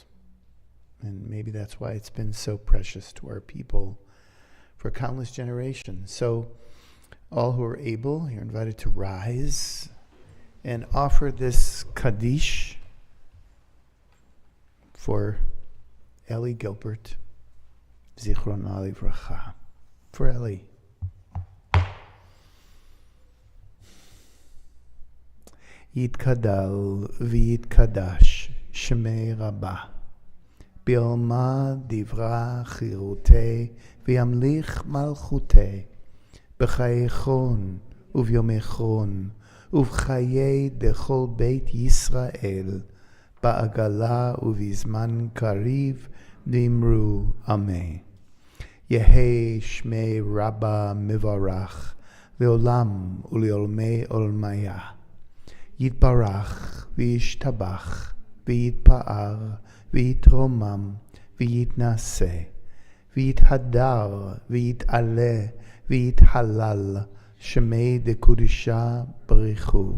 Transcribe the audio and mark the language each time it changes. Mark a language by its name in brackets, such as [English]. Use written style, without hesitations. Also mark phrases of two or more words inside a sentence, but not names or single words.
[English] And maybe that's why it's been so precious to our people for countless generations. So all who are able, you're invited to rise and offer this Kaddish for Ellie Gilbert, [Hebrew] זכרונה לברכה. [English] For Ellie. [Aramaic] יתגדל ויתקדש שמיה רבא. בעלמא דברא כרעותיה וימליך מלכותיה. בחייכון וביומיכון ובחיי דכל בית ישראל. בעגלא ובזמן קריב ואמרו אמן. יהא שמיה רבא מברך לעלם ולעלמי עלמיא. יתברך וישתבח ויתפאר ויתרומם ויתנשא ויתהדר ויתעלה ויתהלל שמיה דקודשא בריך.